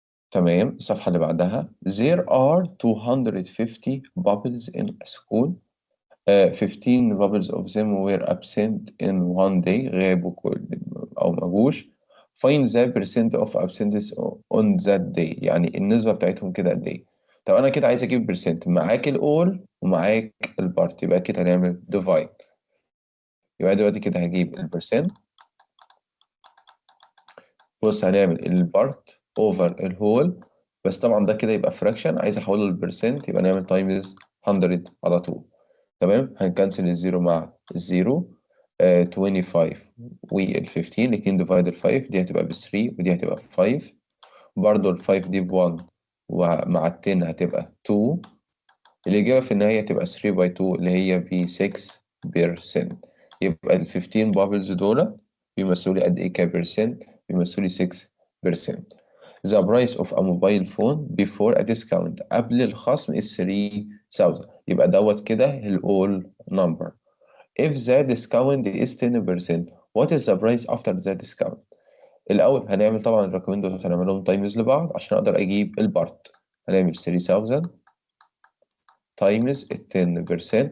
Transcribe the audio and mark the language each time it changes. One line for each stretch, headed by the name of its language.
Arabic: تمام، الصفحة اللي بعدها
English: there are 250 bubbles in a school. 15 bubbles of them were absent in one day.
Arabic: غابوا أو ما جوش.
English: find the percent of absence on that day.
Arabic: يعني النسبة بتاعتهم كده قد إيه؟ طب أنا كده عايز أجيب percent، معاك الأول ومعاك البارت، يبقى كده هنعمل divide. يبقى دلوقتي كده هجيب البرسنت. بص، هنعمل البارت اوفر الهول، بس طبعا ده كده يبقى فراكشن، عايز احوله للبرسنت، يبقى نعمل تايمز 100 على طول. تمام، هنكنسل الزيرو مع الزيرو. 25 وال 15 الاتنين ديفايد ال 5، دي هتبقى ب 3 ودي هتبقى ب 5. برضه ال 5 دي ب 1 ومع ال 10 هتبقى 2. الإجابة في النهاية تبقى 3 باي 2 اللي هي ب 6%. يبقى ال 15 بابلز دول بيمثلوا لي قد إيه كبرسنت؟ بيمثلوا لي 6%.
English: The price of a mobile phone before a discount،
Arabic: قبل الخصم
English: is 3000.
Arabic: يبقى دوت كده ال all number.
English: If the discount is 10%، what is the price after the discount؟
Arabic: الأول هنعمل طبعا الرقمين دول هنعملهم تايمز لبعض عشان أقدر أجيب البارت. هنعمل 3000 تايمز ال 10%.